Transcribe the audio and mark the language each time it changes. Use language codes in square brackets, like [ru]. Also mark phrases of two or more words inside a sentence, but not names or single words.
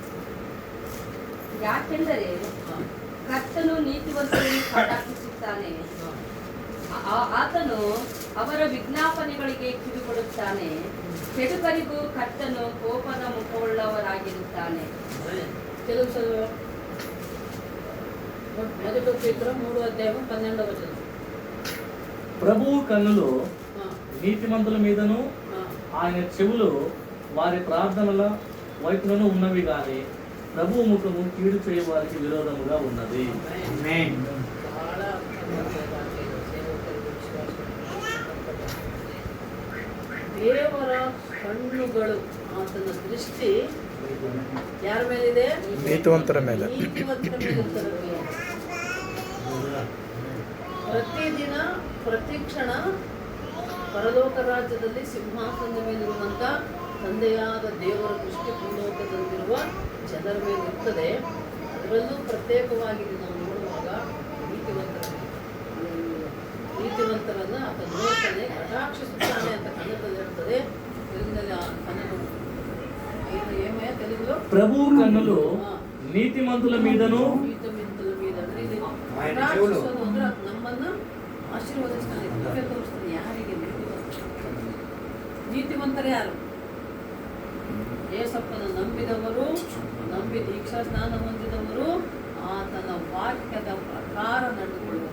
[kn] ಯಾಕೆಂದರೆ ಕರ್ತನು ನೀತಿವಂತರನ್ನು ಕಟಾಕ್ಷಿಸುತ್ತಾನೆ, ಆತನು ಅವರ ವಿಜ್ಞಾಪನೆಗಳಿಗೆ ಕಿವಿಗೊಡುತ್ತಾನೆ. ಕೆಡುಕರಿಗೂ ಕರ್ತನು ಕೋಪದ ಮುಖವುಳ್ಳವರಾಗಿರುತ್ತಾನೆ. ಕೆಲವು ಸಲ 1 ಪೇತ್ರ [te] 3వ అధ్యాయం 12వ వచనం. ప్రభువు కన్నులు నీతిమంతుల మీదను ఆయన చెవులు వారి ప్రార్థనల వైపులను ఉన్నవి గాని ప్రభువు ముఖము కీడు చేయవారికి విరోధముగా ఉన్నది. [kn] ದೇವರ ಕಣ್ಣುಗಳು, ಆತನ ದೃಷ್ಟಿ ಯಾರ ಮೇಲಿದೆ? ನೀತಿವಂತರ ಮೇಲೆ. ಪ್ರತಿದಿನ ಪ್ರತಿಕ್ಷಣ ಪರಲೋಕ ರಾಜ್ಯದಲ್ಲಿ ಸಿಂಹಾಸನದ ಮೇಲಿರುವಂಥ ತಂದೆಯಾದ ದೇವರ ದೃಷ್ಟಿ ಭೂಲೋಕದಲ್ಲಿರುವ ಜನರ ಮೇಲೆ ಇರ್ತದೆ. ಅದರಲ್ಲೂ ಪ್ರತ್ಯೇಕವಾಗಿ ನಾವು ನೋಡುವಾಗ ನೀತಿವಂತರನ್ನು ಆತ ನೋಡ್ತಾನೆ, ಕಟಾಕ್ಷಿಸುತ್ತಾನೆ ಅಂತ ಕನ್ನಡದಲ್ಲಿ ಹೇಳ್ತದೆ. ತೆಲುಗಿನಲ್ಲಿ తెలుగులో [te] ప్రభువు కన్నులు నీతిమంతుల మీదను [kn] ನಮ್ಮನ್ನ ಆಶೀರ್ವದಿಸ್ತಾನೆ, ಕೃಪೆ ತೋರಿಸ್ತಾನೆ. ಯಾರಿಗೆ? ನೀತಿವಂತರು ಯಾರು? ಯೇಸಪ್ಪನ ನಂಬಿದವರು, ನಂಬಿ ದೀಕ್ಷಾ ಸ್ನಾನ ಹೊಂದಿದವರು, ಆತನ ವಾಕ್ಯದ ಪ್ರಕಾರ ನಡೆದುಕೊಳ್ಳುವರು.